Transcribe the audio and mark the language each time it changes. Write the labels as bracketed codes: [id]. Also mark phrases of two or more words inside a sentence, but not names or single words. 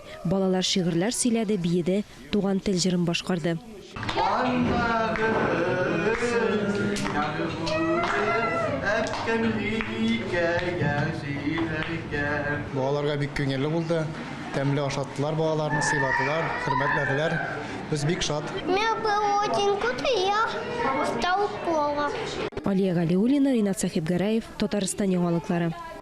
[tt] Балалар шигырьләр сөйләде, биеде, туган тел җырын башкарды. Балаларга бик күңелле булды. Тәмле ашаттылар балаларны, сыйладылар, хөрмәтләделәр. Без бик шат. [ru] Мне было очень круто, и я стал плохо. [tt] Алия Галиуллина, Ринат Сахибгараев, Татарстан яңалыклары.